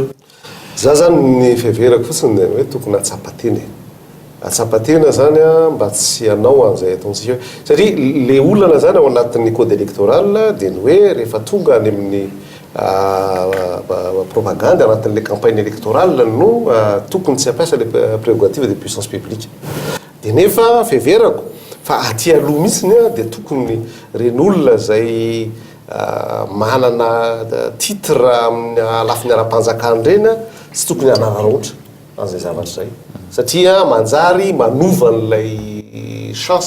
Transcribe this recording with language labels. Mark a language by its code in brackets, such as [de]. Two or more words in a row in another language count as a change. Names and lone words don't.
[mg] za zany ny fiheverako fotsiny hoe tokony atsapatena atsapatena zany mba tsy anao an'izay ataontsika hoe satria le olana zany ao anatin'ny [fr] code électoral [mg] dia ny hoe rehefa tonga any amin'ny propagande anatin'le [fr] campagne électorale [mg] no tokony tsy ampiasa [fr] le prérogative de puissance publique [mg] dia nefa fiheverako fa aty aloha mihitsiny dia tokony ren'olona zay manana titre amin'ny lafiny ara-panjakana reny tsy tokony anararoatra an'izay zavatra zay satria manjary manova n'ilay chance